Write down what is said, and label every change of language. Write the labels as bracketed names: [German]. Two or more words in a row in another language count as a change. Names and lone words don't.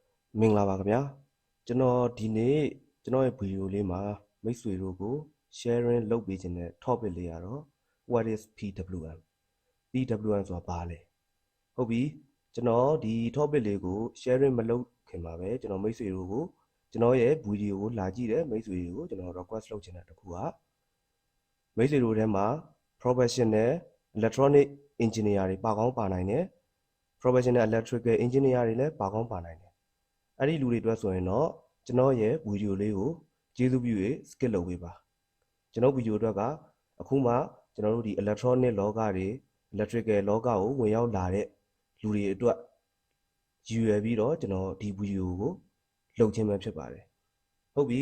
[Burmese] မင်္ဂလာပါခင်ဗျာကျွန်တော်ဒီနေ့ကျွန်တော်ရဲ့ဗီဒီယိုလေးမှာမိတ်ဆွေတို့ကို sharing လုပ်ပေးခြင်းတဲ့ topic လေးကတော့ [English] what is PWM PWM [Burmese] ဆိုတာဘာလဲဟုတ်ပြီကျွန်တော်ဒီ topic လေးကို sharing မလုပ်ခင်မှာပဲကျွန်တော်မိတ်ဆွေတို့ကိုကျွန်တော်ရဲ့ဗီဒီယိုကိုလာကြည့်တဲ့မိတ်ဆွေတွေကိုကျွန်တော် request လုပ်ခြင်းတဲ့တစ်ခုကမိတ်ဆွေတို့ထဲမှာ [English] professional electronic engineer [Burmese] တွေပါကောင်းပါနိုင်တယ် [English] professional electrical engineer [Burmese] တွေလည်းပါ ကောင်းပါနိုင်တယ်အဲ့ဒီလူတွေအတွက်ဆိုရင်တော့ကျွန်တော်ရဲ့ဗီဒီယိုလေးကိုကျေးဇူးပြု၍ skip လုပ်ပေးပါကျွန်တော်ဗီဒီယိုအတွက်ကအခုမှကျွန်တော်တို့ဒီ electronic လောကတွေ electrical လောကကိုဝင်ရောက်လာတဲ့လူတွေအတွက်ရည်ရွယ်ပြီးတော့ကျွန်တော်ဒီဗီဒီယိုကိုလုပ်ခြင်းပဲဖြစ်ပါတယ်ဟုတ်ပြီ